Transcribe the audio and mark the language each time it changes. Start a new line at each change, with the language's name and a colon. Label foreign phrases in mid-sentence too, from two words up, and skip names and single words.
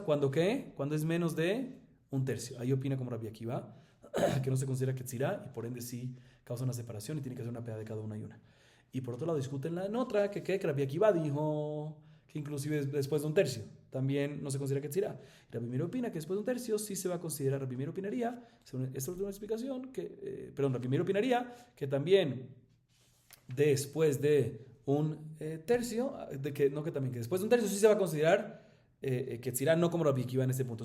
Spanish: ¿Cuándo qué? Cuando es menos de un tercio. Ahí opina como Rabbi Akiva, que no se considera que tzirá y por ende sí causa una separación y tiene que hacer una PA de cada una y una. Y por otro lado discuten en otra que Rabbi Akiva dijo que inclusive después de un tercio también no se considera que tzirá. Rabbi Meir opina que después de un tercio sí se va a considerar. Rabbi Meir opinaría, según esta última explicación, Rabbi Meir opinaría que también después de un tercio, que después de un tercio sí se va a considerar que tzirá, no como Rabbi Akiva en este punto.